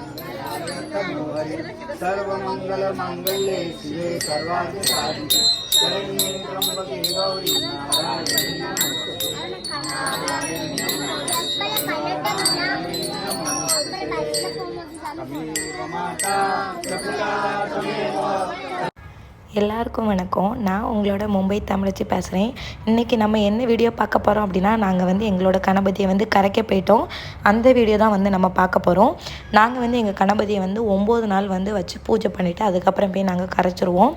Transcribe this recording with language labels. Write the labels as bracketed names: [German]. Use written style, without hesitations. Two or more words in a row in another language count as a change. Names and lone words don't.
[Sanskrit] सर्वमंगल मंगल्ये शिवे सर्वार्थ साधिके शरण्ये त्र्यंबके गौरी नारायणी माता प्रकृता तमेव। [Tamil] எல்லாருக்கும் வணக்கம். நான் உங்களோட மும்பை தமிழச்சி பேசுகிறேன். இன்றைக்கி நம்ம என்ன வீடியோ பார்க்க போகிறோம் அப்படின்னா, நாங்கள் வந்து எங்களோட கணபதியை வந்து கரைக்க போயிட்டோம். அந்த வீடியோ தான் வந்து நம்ம பார்க்க போகிறோம். நாங்கள் வந்து எங்கள் கணபதியை வந்து 9 நாள் வந்து வச்சு பூஜை பண்ணிவிட்டு அதுக்கப்புறம் போய் நாங்கள் கரைச்சிருவோம்.